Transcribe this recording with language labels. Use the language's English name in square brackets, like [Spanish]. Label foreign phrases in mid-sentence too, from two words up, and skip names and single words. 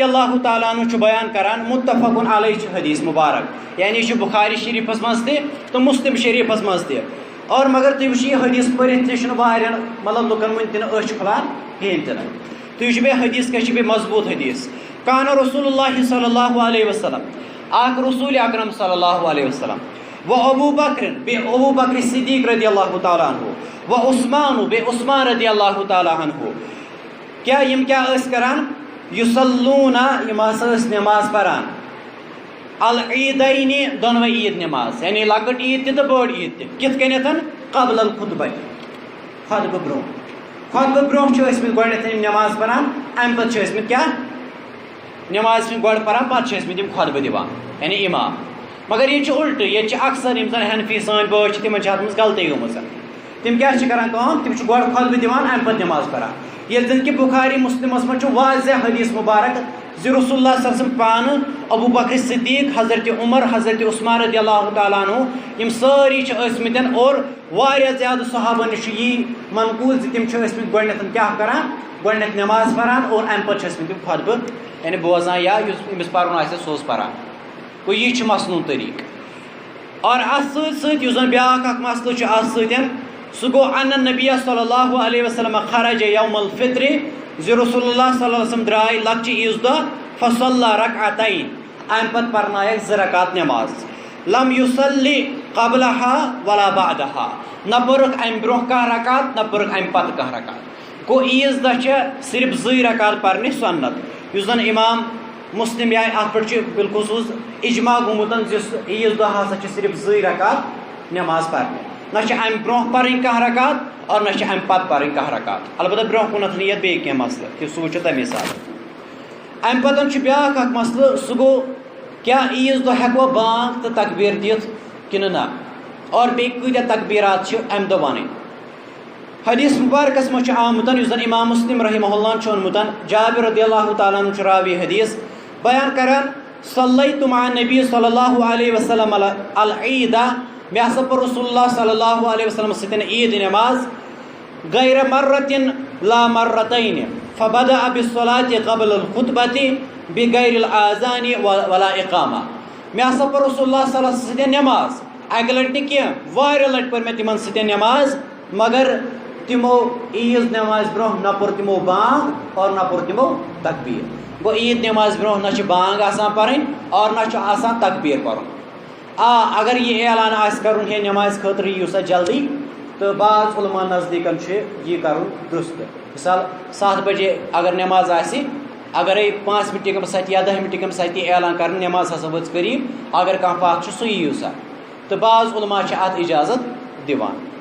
[Arabic] اللہ تعالیٰ عنہ [Kashmiri] چھُ بیان کران [Arabic] متفقن علیہ [Kashmiri] چھُ حدیث مبارک یعنی یہِ چھُ بخاری شریٖفس منٛز تہِ تہٕ مسلم شریٖفس منٛز تہِ اور مگر تُہۍ وٕچھِو یہِ حدیث پٔرِتھ تہِ چھُنہٕ واریاہن مطلب لُکن وٕنہِ تہِ نہٕ أچھ کھُلان کِہینۍ تہِ نہٕ تُہۍ وٕچھِو بیٚیہِ حدیث کیٛاہ چھُ بیٚیہِ مضبوٗط حدیث کانہ [Arabic] رسول اللہ صلی اللہ علیہ وسلم [Kashmiri] اکھ [Arabic] رسول اکرم صلی اللہ علیہ وسلم [Kashmiri] و ابو بکر بیٚیہِ ابو بکر صدیق [Arabic] رضی اللہ تعالیٰ عنہ [Kashmiri] و عثمان بیٚیہِ عثمان [Arabic] رضی اللہ تعالیٰ عنہ [Kashmiri] کیٛاہ یِم کیٛاہ ٲسۍ کران یُصلوٗنہ یِم ہسا ٲسۍ نٮ۪ماز پران العیٖدینہِ دۄنوے عیٖد نٮ۪ماز یعنی لۄکٕٹ عیٖد تہِ تہٕ بٔڑ عیٖد تہِ کِتھ کٔنیتھ [Arabic] قبل الخطبہ [Kashmiri] خطبہٕ برونٛہہ چھِ ٲسمٕتۍ گۄڈنیتھ یِم نٮ۪ماز پران امہِ پتہٕ چھِ ٲسمٕتۍ کیٛاہ نٮ۪ماز چھِ گۄڈٕ پران پتہٕ چھِ ٲسمٕتۍ یِم خطبہٕ دِوان یعنی امام مگر ییٚتہِ چھُ الٹہٕ ییٚتہِ چھِ اکثر یِم زن حنفی سٲنۍ بٲژ چھِ تِمن چھِ اتھ منٛز غلطی گٔمٕژ تِم کیٛاہ چھِ کران کٲم تِم چھِ گۄڈٕ خطبہٕ دِوان امہِ پتہٕ نٮ۪ماز پران ییٚلہِ زن کہِ بخاری مسلمس منٛز چھُ واضح حدیث مبارک زِ [Arabic] رسول اللہ صلی اللہ علیہ وسلم [Kashmiri] پانہٕ ابو بکر صدیق حضرت عمر حضرت عثمان [Arabic] رضی اللہ تعالیٰ عنہ [Kashmiri] یِم سٲری چھِ ٲسمٕتۍ اور واریاہ زیادٕ صحابن نِش چھُ یی منقوٗل زِ تِم چھِ ٲسمٕتۍ گۄڈنیتھ کیٛاہ کران گۄڈنیتھ نٮ۪ماز پران اور امہِ پتہٕ چھِ ٲسمٕتۍ تِم خطبہٕ یعنی بوزان یا یُس أمِس پرُن آسہِ سُہ اوس پران گوٚو یی چھُ مسنوٗن طریٖقہٕ اور اتھ سۭتۍ سۭتۍ یُس زن بیٛاکھ اکھ مسلہٕ چھُ اتھ سۭتۍ سُہ گوٚو [Arabic] ان نبی صلی اللہ علیہ وسلم خرج یوم الفطر [Kashmiri] زِ [Arabic] رسول اللہ صلی اللہ علیہ وسلم [Kashmiri] درٛاے لۄکچہِ عیٖذ دۄہ [Arabic] فصلى رکعتین [Kashmiri] امہِ پتہٕ پرنایکھ 2 رکعت نٮ۪ماز [Arabic] لم يصلي قبلها ولا بعدها [Kashmiri] نہ پٔرٕکھ اَمہِ برونٛہہ کانٛہہ رکات نہ پٔرٕکھ اَمہِ پتہٕ کانٛہہ رکات گوٚو عیٖذ دۄہ چھِ صرف 2 رکات پرنہِ سُنت یُس زن امام مسلم یا اتھ پٮ۪ٹھ چھُ بالخصوٗص اجماع گوٚمُت زِ عیٖذ دۄہ ہسا چھِ صرف 2 رکات نٮ۪ماز پرنہِ نہ چھِ اَمہِ برونٛہہ پرٕنۍ کانٛہہ رکات اور نہ چھِ اَمہِ پتہٕ پرٕنۍ کانٛہہ رکات البتہ برونٛہہ کُنتھ یِیہِ بیٚیہِ کینٛہہ مسلہٕ کہِ سُہ وٕچھو تمی ساتہٕ اَمہِ پتہٕ چھُ بیٛاکھ اکھ مسلہٕ سُہ گوٚو کیٛاہ عیٖذ دۄہ ہٮ۪کوا بانگ تہٕ تکبیٖر دِتھ کِنہٕ نہ اور بیٚیہِ کۭتیاہ تکبیٖرات چھِ اَمہِ دۄہ وَنٕنۍ حدیث مُبارکس منٛز چھُ آمُت یُس زن امام مسلم [Arabic] رحمہ اللہ [Kashmiri] چھُ اوٚنمُت جابر [Arabic] رضی اللہ تعالیٰ عنہ [Kashmiri] چھُ راوی حدیث بیان کران [Arabic] صلیت مع النبی صلی اللہ علیہ وسلم العیٖدہ [Kashmiri] مےٚ ہسا پٔر [Arabic] رسول اللہ صلی اللہ علیہ وسلم [Kashmiri] سۭتۍ عیٖد نٮ۪ماز [Arabic] غیر مرتن لا مرتین فبدأ بالصلاة قبل الخطبة بغیر الاذان ولا اقامہ [Kashmiri] مےٚ ہسا پٔر [Arabic] رسول اللہ صلی اللہ علیہ وسلم [Kashmiri] سۭتۍ نٮ۪ماز اکہِ لٹہِ نہٕ کینٛہہ واریاہ لٹہِ پٔر مےٚ تِمن سۭتۍ نٮ۪ماز مگر تِمو عیٖذ نٮ۪مازِ برونٛہہ نہ پوٚر تِمو بانگ اور نہ پوٚر تِمو تکبیٖر گوٚو عیٖد نٮ۪مازِ برونٛہہ نہ چھِ بانگ آسان پرٕنۍ اور نہ چھُ آسان تکبیٖر پرُن اگر یہِ اعلان آسہِ کرُن ہے نٮ۪مازِ خٲطرٕ یِیِو سا جلدی تہٕ بعض علما نزدیٖکن چھُ یہِ کرُن درُست مثال 7 بجے اگر نٮ۪ماز آسہِ اگرے 5 منٹہِ گٔمٕژ سَتہِ یا 10 منٹہِ گٔمٕژ سَتہِ اعلان کرٕنۍ نٮ۪ماز ہسا وٲژ قریٖب اگر کانٛہہ پتھ چھُ سُہ یِیِو سا تہٕ بعض علما چھِ اتھ اِجازت دِوان